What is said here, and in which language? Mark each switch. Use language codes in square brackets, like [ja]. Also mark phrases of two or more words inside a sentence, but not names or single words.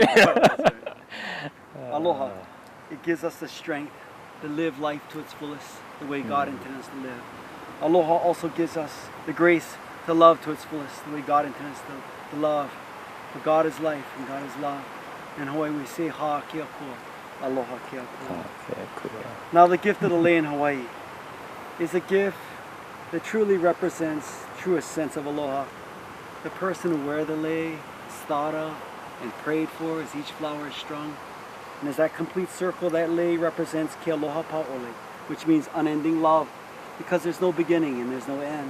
[en] we go. That's right. Aloha. It gives us the strength to live life to its fullest, the way God intends us to live. Aloha also gives us the grace to love to its fullest, the way God intends to love. For God is life and God is love. In Hawaii we say [haw] ha kia kua, aloha kia kua. [en] Okay, cool. Now the gift of the lei in Hawaii is a gift that truly represents truest sense of aloha. The person who wears the lei is thought of and prayed for as each flower is strung. And as that complete circle, that lei represents [haw] ke aloha pa'ole, [en] which means unending love, because there's no beginning and there's no end.